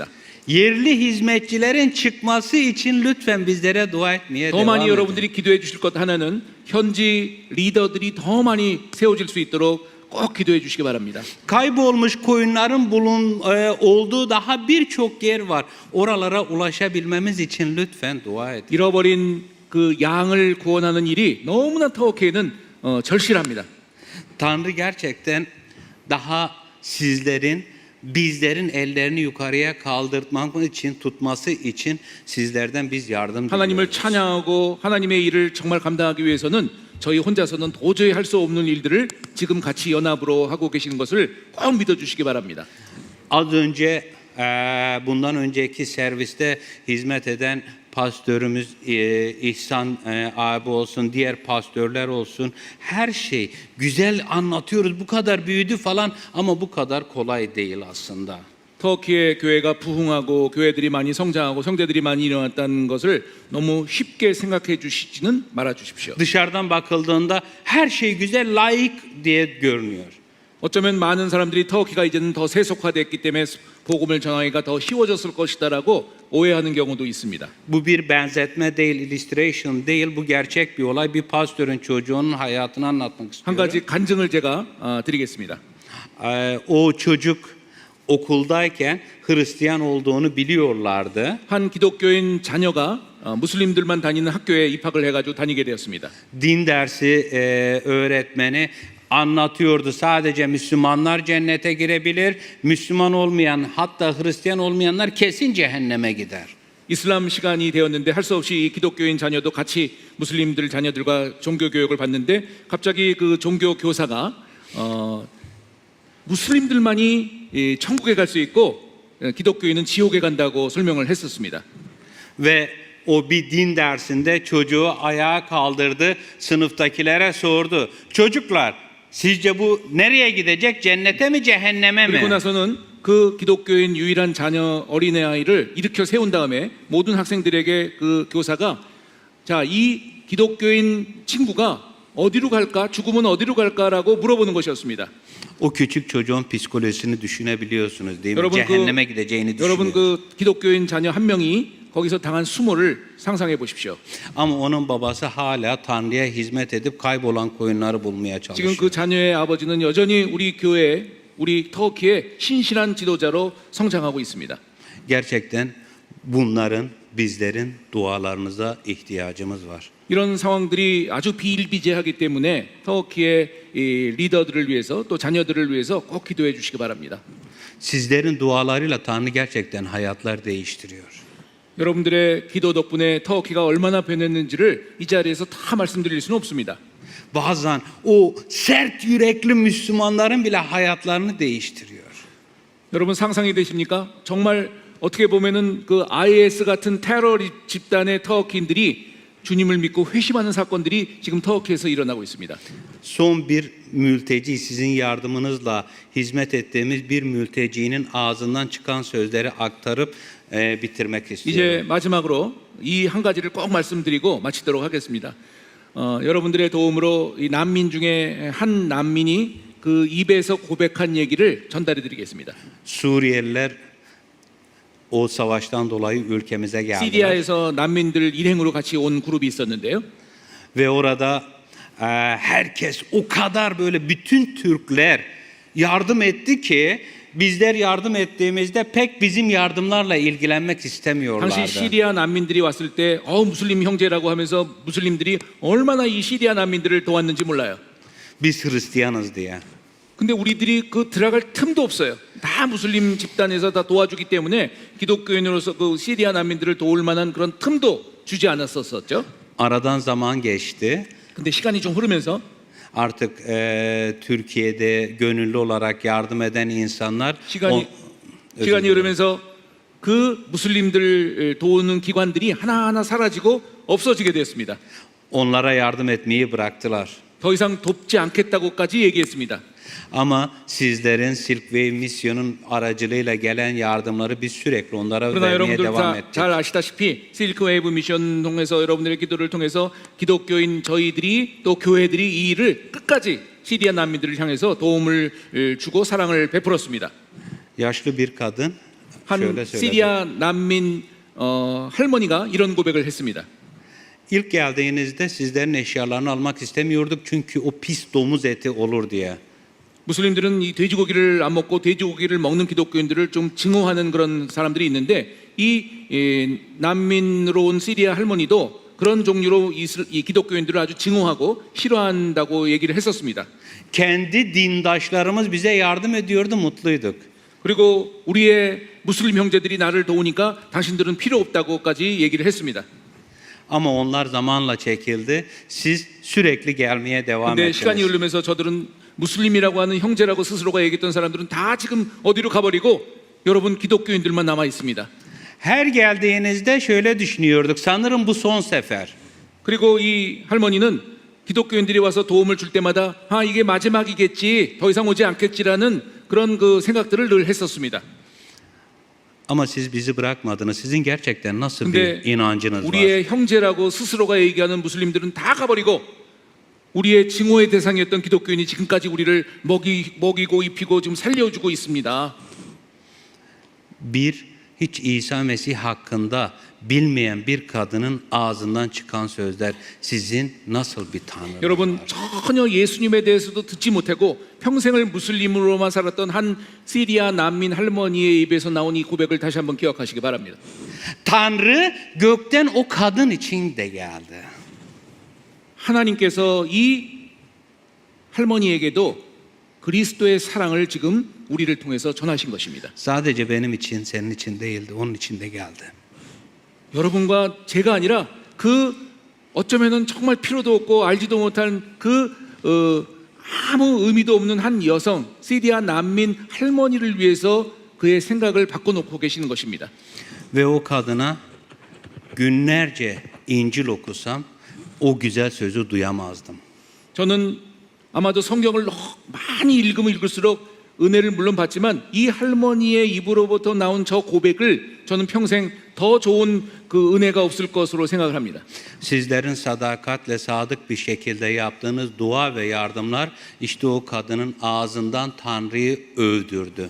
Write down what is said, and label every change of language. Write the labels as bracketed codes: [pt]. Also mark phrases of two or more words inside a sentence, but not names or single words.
[tr] Yerli hizmetçilerin çıkması için lütfen bizlere dua etmeye [ko] 더 [tr] devam [ko] 많이 [tr] edin. [ko] 여러분들이 기도해 주실 것 하나는 현지 리더들이 더 많이 세워질 수 있도록 꼭 기도해 주시기 바랍니다. [tr] Kaybolmuş koyunların olduğu daha birçok yer var. Oralara ulaşabilmemiz için lütfen dua edin. [ko] 잃어버린 그 양을 구원하는 일이 너무나 터키에는 절실합니다. [tr] Tanrı gerçekten daha sizlerin, bizlerin ellerini yukarıya kaldırmak için, tutması için sizlerden biz yardım [ko] 하나님을 [tr] diliyoruz. [ko] 찬양하고 하나님의 일을 정말 감당하기 위해서는 저희 혼자서는 도저히 할 수 없는 일들을 지금 같이 연합으로 하고 계시는 것을 꼭 믿어주시기 바랍니다. [tr] Az önce bundan önceki serviste hizmet eden pastörümüz İhsan abi olsun, diğer pastörler olsun, her şey güzel anlatıyoruz. Bu kadar büyüdü falan ama bu kadar kolay değil aslında. [ko] 터키의 교회가 부흥하고 교회들이 많이 성장하고 형제들이 많이 일어났다는 것을 너무 쉽게 생각해 주시지는 말아 주십시오. [tr] Dışarıdan bakıldığında her şey güzel, layık diye görünüyor. [ko] 어쩌면 많은 사람들이 터키가 이제는 더 세속화됐기 때문에 복음을 전하기가 더 쉬워졌을 것이다라고 오해하는 경우도 있습니다. [tr] Bu bir benzetme değil, illustration değil. Bu gerçek bir olay. Bir pastörün çocuğunun hayatını anlatmak [ko] 한 [tr] istiyorum. [ko] 가지 간증을 제가 드리겠습니다. [tr] O çocuk okuldayken Hristiyan olduğunu biliyorlardı. [ko] 한 기독교인 자녀가 무슬림들만 다니는 학교에 입학을 해가지고 다니게 되었습니다. [tr] Din dersi öğretmeni anlatıyordu. Sadece Müslümanlar cennete girebilir. Müslüman olmayan, hatta Hristiyan olmayanlar kesin cehenneme gider. [ko] 이슬람 시간이 되었는데 할 수 없이 이 기독교인 자녀도 같이 무슬림들 자녀들과 종교 교육을 받는데 갑자기 그 종교 교사가 무슬림들만이 천국에 갈 수 있고 기독교인은 지옥에 간다고 설명을 했었습니다. [tr] Ve o bir din dersinde çocuğu ayağa kaldırdı, sınıftakilere sordu. Çocuklar, sizce bu nereye gidecek? Cennete mi, cehenneme mi? [ko] 그리고 나서는 그 기독교인 유일한 자녀 어린애 아이를 일으켜 세운 다음에 모든 학생들에게 그 교사가 자, 이 기독교인 친구가 어디로 갈까? 죽으면 어디로 갈까라고 물어보는 것이었습니다. [tr] O küçük çocuğun psikolojisini düşünebiliyorsunuz değil mi? [ko] 여러분 [tr] Cehenneme gideceğini [ko] 여러분 [tr] düşünüyor. [ko] 그 기독교인 자녀 한 명이 거기서 당한 수모를 상상해 보십시오. [tr] Ama onun babası hala Tanrı'ya hizmet edip kaybolan koyunları bulmaya [ko] 지금 [tr] çalışıyor. [ko] 그 자녀의 아버지는 여전히 우리 교회, 우리 터키의 신실한 지도자로 성장하고 있습니다. [tr] Gerçekten bunların, bizlerin dualarınıza ihtiyacımız var. [ko] 이런 상황들이 아주 비일비재하기 때문에 터키의 이 리더들을 위해서 또 자녀들을 위해서 꼭 기도해 주시기 바랍니다. [tr] Sizlerin dualarıyla Tanrı gerçekten hayatlar değiştiriyor. [ko] 여러분들의 기도 덕분에 터키가 얼마나 변했는지를 이 자리에서 다 말씀드릴 수는 없습니다. [tr] Bazen o sert yürekli Müslümanların bile hayatlarını değiştiriyor. [ko] 여러분 상상이 되십니까? 정말 어떻게 보면은 그 IS 같은 테러 집단의 터키인들이 주님을 믿고 회심하는 사건들이 지금 터키에서 일어나고 있습니다. [tr] Son bir mülteci, sizin yardımınızla hizmet ettiğimiz bir mültecinin ağzından çıkan sözleri aktarıp bitirmek istiyorum. [ko] 이제 마지막으로 이 한 가지를 꼭 말씀드리고 마치도록 하겠습니다. 여러분들의 도움으로 이 난민 중에 한 난민이 그 입에서 고백한 얘기를 전달해 드리겠습니다. [tr] Suriyeliler o savaştan dolayı ülkemize geldiler. [ko] 시리아에서 난민들 일행으로 같이 온 그룹이 있었는데요. [tr] Ve orada herkes o kadar böyle bütün Türkler yardım etti ki bizler yardım ettiğimizde pek bizim yardımlarla ilgilenmek [ko] 당시 [tr] istemiyorlardı. [ko] 시리아 난민들이 왔을 때 무슬림 형제라고 하면서 무슬림들이 얼마나 이 시리아 난민들을 도왔는지 몰라요. [tr] Biz Hristiyanız diye. [ko] 근데 우리들이 그 들어갈 틈도 없어요. 다 무슬림 집단에서 다 도와주기 때문에 기독교인으로서 그 시리아 난민들을 도울 만한 그런 틈도 주지 않았었죠. [tr] Aradan zaman geçti. [ko] 근데 시간이 좀 흐르면서 [tr] Artık Türkiye'de gönüllü olarak yardım eden insanlar [ko] 시간이 흐르면서 그 무슬림들 도우는 기관들이 하나하나 사라지고 없어지게 되었습니다. [tr] onlara yardım etmeyi bıraktılar. [ko] 더 이상 돕지 않겠다고까지 얘기했습니다. [tr] Ama sizlerin Silk Way misyonun aracılığıyla gelen yardımları biz sürekli onlara [ko] 그러나 [tr] vermeye [ko] 여러분들 [tr] devam [ko] 다 [tr] ettik. [ko] 잘 아시다시피 실크웨이브 미션 통해서 여러분들의 기도를 통해서 기독교인 저희들이 또 교회들이 이 일을 끝까지 시리아 난민들을 향해서 도움을 주고 사랑을 베풀었습니다. [tr] Yaşlı bir kadın [ko] 한 [tr] şöyle söyledi. [ko] 시리아 난민 할머니가 이런 고백을 했습니다. [tr] İlk geldiğinizde sizlerin eşyalarını almak istemiyorduk çünkü o pis domuz eti olur diye. [ko] 무슬림들은 이 돼지고기를 안 먹고 돼지고기를 먹는 기독교인들을 좀 증오하는 그런 사람들이 있는데 이 난민으로 온 시리아 할머니도 그런 종류로 이 기독교인들을 아주 증오하고 싫어한다고 얘기를 했었습니다. [tr] Kendi dindaşlarımız bize yardım ediyordu, mutluyduk. [ko] 그리고 우리의 무슬림 형제들이 나를 도우니까 당신들은 필요 없다고까지 얘기를 했습니다. [tr] Ama onlar zamanla çekildi. Siz sürekli gelmeye devam [ko] 근데 시간이 [tr] ettiniz. [ko] 흐르면서 저들은 무슬림이라고 하는 형제라고 스스로가 얘기했던 사람들은 다 지금 어디로 가버리고 여러분 기독교인들만 남아 있습니다. [tr] Her geldiğinizde şöyle düşünüyorduk. Sanırım bu son sefer. [ko] 그리고 이 할머니는 기독교인들이 와서 도움을 줄 때마다 이게 마지막이겠지, 더 이상 오지 않겠지라는 그런 그 생각들을 늘 했었습니다. [tr] Ama siz bizi bırakmadınız. Sizin gerçekten nasıl [ko] 근데 [tr] bir inancınız var? [ko] 우리의 형제라고 스스로가 얘기하는 무슬림들은 다 가버리고 우리의 증오의 대상이었던 기독교인이 지금까지 우리를 먹이고 입히고 지금 살려주고 있습니다. [tr] Hiç İsa Mesih hakkında bilmeyen bir kadının ağzından çıkan sözler sizin nasıl bir tanrınız [ko] 여러분 [tr] var? [ko] 전혀 예수님에 대해서도 듣지 못하고 평생을 무슬림으로만 살았던 한 시리아 난민 할머니의 입에서 나온 이 고백을 다시 한번 기억하시기 바랍니다. [tr] Tanrı gökten o kadın için de geldi. [ko] 하나님께서 이 할머니에게도 그리스도의 사랑을 지금 우리를 통해서 전하신 것입니다. [tr] Sadece benim için, senin için değildi, onun için de geldi. [ko] 여러분과 제가 아니라 그 어쩌면은 정말 필요도 없고 알지도 못한 그 아무 의미도 없는 한 여성 시리아 난민 할머니를 위해서 그의 생각을 바꿔놓고 계시는 것입니다. [tr] Ve o kadına günlerce İncil okusam o güzel sözü duyamazdım. [ko] 저는 아마도 성경을 많이 읽으면 읽을수록 은혜를 물론 받지만 이 할머니의 입으로부터 나온 저 고백을 저는 평생 더 좋은 그 은혜가 없을 것으로 생각을 합니다. [tr] Sizlerin sadakatle sadık bir şekilde yaptığınız dua ve yardımlar işte o kadının ağzından Tanrı'yı övdürdü.